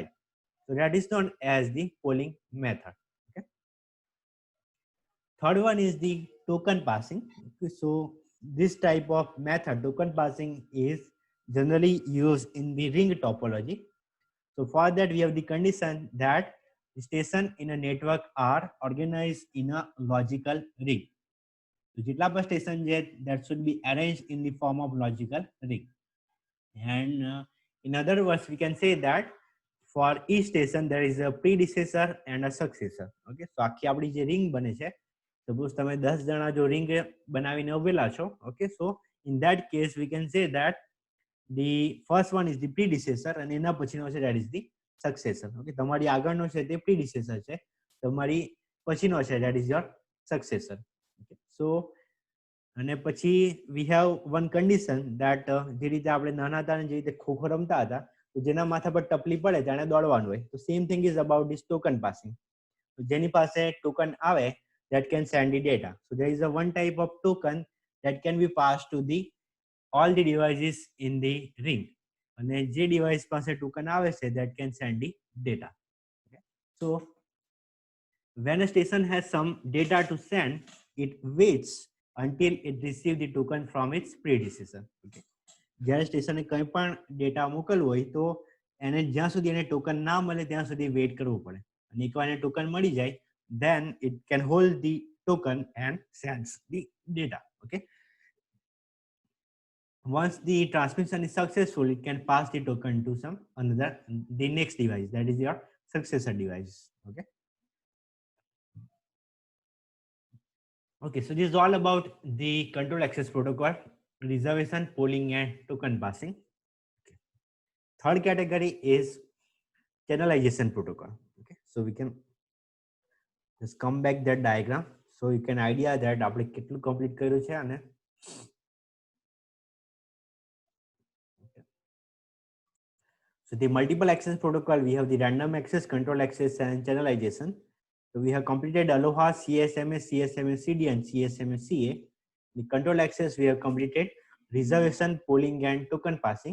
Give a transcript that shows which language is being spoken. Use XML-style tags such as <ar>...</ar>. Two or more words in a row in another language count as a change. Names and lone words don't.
<en>So that is known as the polling method. Okay, third one is the token passing. Okay, so this type of method, token passing, is generally used in the ring topology. So for that we have the condition that the station in a network are organized in a logical ring. So</en> <gu>જેટલા પણ station છે</gu> <en>that should be arranged in the form of logical ring. And in other words we can say that for each station there is a predecessor and a successor. Okay, so</en> <gu>આખી આપણી જે ring બને છે, suppose તમે 10 જણા જો ring બનાવીને ઉભેલા છો.</gu> <en>Okay, so in that case we can say that the first one is the predecessor and</en> <gu>એના પછીનો છે</gu> <en>that is the successor.</en> <gu>Okay, તમારી આગળનો છે તે predecessor છે, તમારી પછીનો છે</gu> <en>that is your successor.</en> <gu>Okay. So અને પછી</gu> <en>we have one condition that</en> <gu>જે રીતે આપણે નાના હતા જે રીતે ખોખો રમતા હતા તો જેના માથા પર ટપલી પડે તેને દોડવાનું હોય તો</gu> <en>same thing is about this token passing.</en> <gu>જેની પાસે ટોકન આવે</gu> <en>that can send the data. So there is a one type of token that can be passed to the all the devices in the ring.</en> <gu>અને જે ડિવાઇસ પાસે ટોકન આવે છે</gu> <en>that can send the data.</en> <gu>Okay.</gu> <en>So when a station has some data to send, it waits until it receives the token from its predecessor.</en> <gu>Okay. જ્યારે સ્ટેશને કંઈ પણ ડેટા મોકલવો હોય તો એને જ્યાં સુધી એને ટોકન ના મળે ત્યાં સુધી વેઇટ કરવું પડે અને એકવાર એને ટોકન મળી જાય</gu> <en>then it can hold the token and sends the data.</en> <gu>Okay.</gu> <en>Once the transmission is successful, it can pass the token to the next device, that is your successor device. Okay. Okay, so this is all about the control access protocol, reservation, polling, and token passing. Okay. Third category is channelization protocol. Okay, so we can just come back that diagram so you can idea that</en> <gu>આપણે કેટલું complete કર્યું છે અને</gu> <en>so the multiple access protocol, we have the random access, control access, and channelization. So we have completed Aloha, CSMA, CSMA CD, and CSMA CA. The control access, we have completed reservation, polling, and token passing.</en>